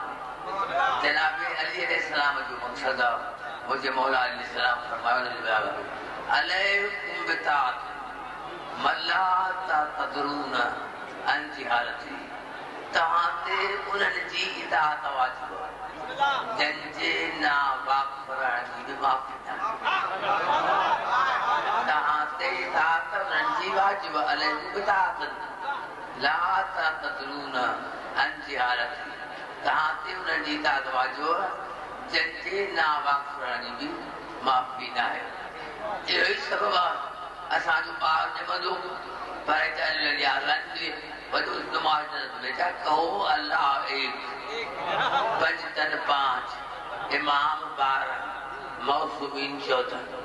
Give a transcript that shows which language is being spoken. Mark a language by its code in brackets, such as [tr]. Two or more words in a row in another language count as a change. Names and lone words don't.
[sd] जनाब अली अलैहिस्सलाम जो मक़सद आहे, मुंहिंजे मौला अलैहिस्सलाम फरमायो [ar] عليكم بطاعة من لا تدرون عن جهالته. [sd] तव्हां ते उन्हनि जी इताअत वाजिब आहे जंहिंजे ना वाक़िफ़ रहण जी बि माफ़ी न। तव्हां ते इताअत उन्हनि जी वाजिब [ar] عليكم بطاعة لا تدرون عن جهالته. [sd] तव्हां ते उन्हनि जी इताअत वाजिब जंहिंजे ना वाक़िफ़ रहण जी बि माफ़ी न आहे। इहो ई सबबु आहे असांजो ॿार ॼमंदो पर वॾो नमाज़ [ur] بیٹا کہو اللہ ایک, [sd] पंज तन पांच, इमाम 12, मौसूमीन 14।